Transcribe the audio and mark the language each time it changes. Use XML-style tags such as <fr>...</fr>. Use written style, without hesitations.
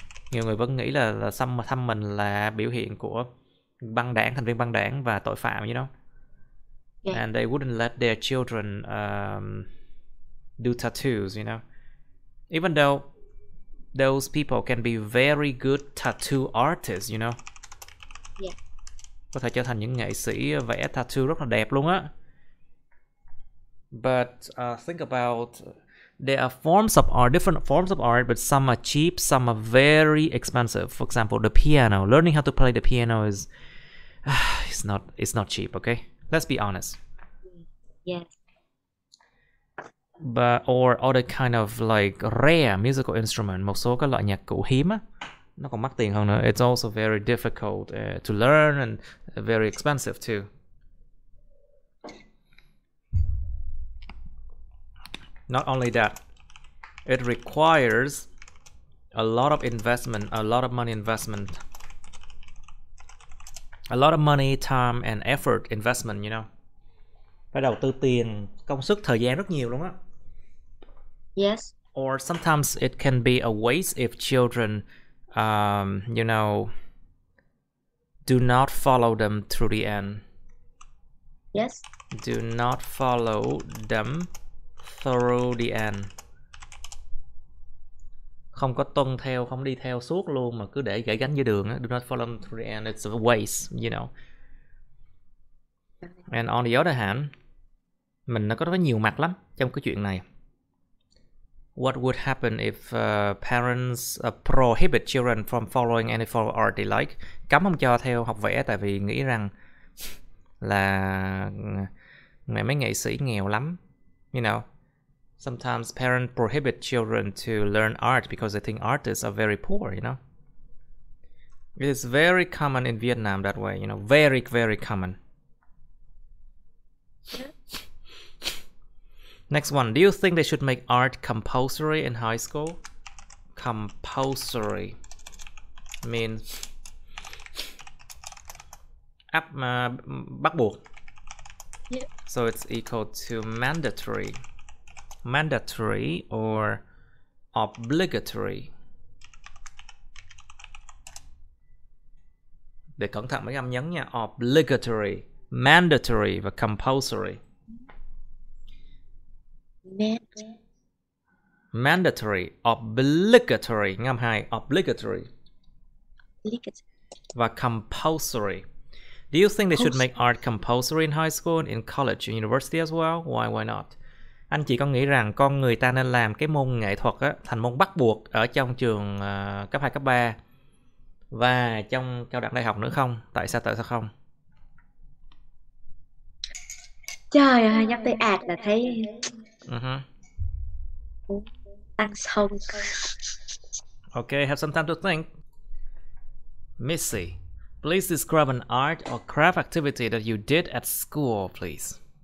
<vi>Nhiều người vẫn nghĩ là xăm mình là biểu hiện của thành viên băng đảng và tội phạm,</vi> <en>you know. Yeah. And they wouldn't let their children do tattoos, you know. Even though those people can be very good tattoo artists, you know. Yeah.</en> <vi>Có thể trở thành những nghệ sĩ vẽ tattoo rất là đẹp luôn á.</vi> <en>But think about, there are forms of art, different forms of art, but some are cheap, some are very expensive. For example, the piano. Learning how to play the piano is it's not cheap, okay? Let's be honest. Yes. But or other kind of like rare musical instrument,</en> <vi>một số các loại nhạc cụ hiếm á, nó còn mắc tiền hơn nữa.</vi> <en>It's also very difficult to learn and very expensive too. Not only that, it requires a lot of investment, a lot of money investment, a lot of money, time and effort investment, you know.</en> <vi>Phải đầu tư tiền, công sức, thời gian rất nhiều luôn á.</vi> <en>Yes. Or sometimes it can be a waste if children, you know, do not follow them through the end. Yes. Do not follow them through the end.</en> <vi>Không có tuân theo, không đi theo suốt luôn mà cứ để gãy gánh giữa đường á.</vi> <en>Do not follow them through the end. It's a waste, you know. And on the other hand,</en> <vi>mình nó có nhiều mặt lắm trong cái chuyện này.</vi> <en>What would happen if parents prohibit children from following any form of art they like?</en> <vi>Cấm không cho theo học vẽ tại vì nghĩ rằng là mấy nghệ sĩ nghèo lắm.</vi> <en>You know, sometimes parents prohibit children to learn art because they think artists are very poor, you know. It is very common in Vietnam that way, you know, very, very common. Next one, do you think they should make art compulsory in high school? Compulsory means</en> <vi>bắt buộc.</vi> <en>Yeah. So it's equal to mandatory. Mandatory or obligatory.</en> <vi>Để cẩn thận mấy âm nhấn nha. Obligatory, mandatory và compulsory.</vi> <en>Mandatory, obligatory, ngâm hai, obligatory.</en> <vi>Và compulsory.</vi> <en>Do you think they should make art compulsory in high school and in college and university as well? Why not?</en> <vi>Anh chị có nghĩ rằng con người ta nên làm cái môn nghệ thuật á, thành môn bắt buộc ở trong trường cấp 2, cấp 3 và trong cao đẳng đại học nữa không? Tại sao không? Trời ơi, nhắc tới art là thấy tăng sông.</vi> <en>Okay, have some time to think. Missy, please describe an art or craft activity that you did at school, please.</en>